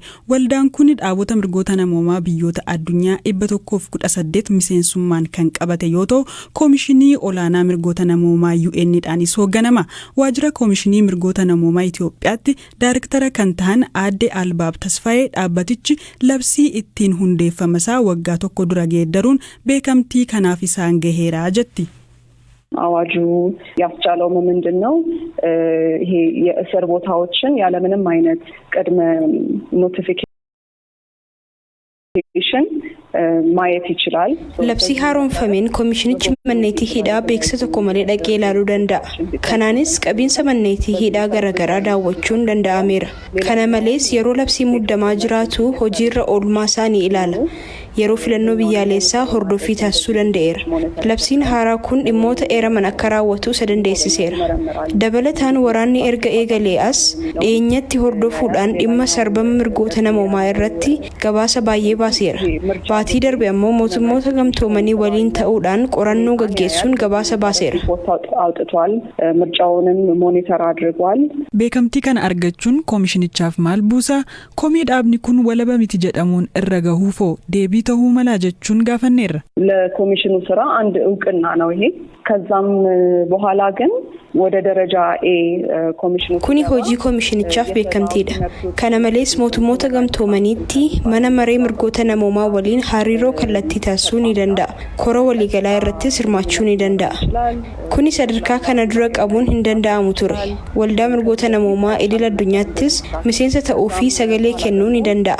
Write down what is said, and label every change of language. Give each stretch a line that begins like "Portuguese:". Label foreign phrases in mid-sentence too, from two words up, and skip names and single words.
Oromo: Waldaan kun dhaabota mirgoota namoomaa biyyoota addunyaa 118 miseensummaan kan qabate yoo ta'u, Koomishinii olaanaa Mirgoota Namoomaa UN'dhaanis hoogganama. Waajjira Koomishinii Mirgoota Namoomaa Itoophiyaatti daayirektara kan ta'an Aadde Albaab Tasfaayee dhaabbatichi labsii ittiin hundeeffamasaa waggaa tokko dura geeddaruun beekamtii kanaaf isaan gaheera jetti.
Amharic: አዋጁ ያስቻለው ምንድነው? ይሄ የእስር ቦታዎችን ያለምንም አይነት ቅድመ ኖቲፊኬሽን ማየት ይችላል።
Oromo: Labsii haaromfameen koomishinichi manneetii hidhaa beeksisa tokko malee dhaqee ilaaluu danda'a. Kanaanis qabiinsa manneetii hidhaa garaagaraa daawwachuun danda'ameera. Kana malees yeroo labsii muddamaa jiraatu hojiirra oolmaa isaa ni ilaala. Yeroo filannoo biyyaalessaa hordofii taasisuu danda'eera. Labsiin haaraa kun dhimmoota eeraman akka raawwatu isa dandeessiseera. Dabalataan waraanni erga eegalee as dhiyeenyatti hordofuudhaan dhimma sarbama mirgoota namoomaa irratti gabaasa baay'ee baaseera. Baatii darbe ammoo mootummoota gamtoomanii waliin ta'uudhaan qorannoo gaggeessuun gabaasa baaseera.
Amharic: ምርጫውንም ሞኒተር አድርጓል።
Oromo: Beekamtii kana argachuun koomishinichaaf maal buusa? Komii dhaabni kun walaba miti jedhamuun irra gahuufoo deebii ta'uu mala jechuun gaafanneerra.
Amharic: ለኮሚሽኑ ስራ አንድ እውቅና ነው ይሄ። ከዛም በኋላ ግን ወደ ደረጃ ኤ ኮሚሽኑ
Oromo: Kuni hojii koomishinichaaf beekamtiidha. Kana malees mootummoota gamtoomaniitti mana maree mirgoota namoomaa waliin hariiroo kallattii taasisuu ni danda'a. Kora waliigalaa irrattis hirmaachuu ni danda'a. Kuni sadarkaa kana dura qabuun hin danda'amu ture. Waldaa mirgoota namoomaa idil addunyaattis miseensa ta'uu fi sagalee kennuu ni danda'a.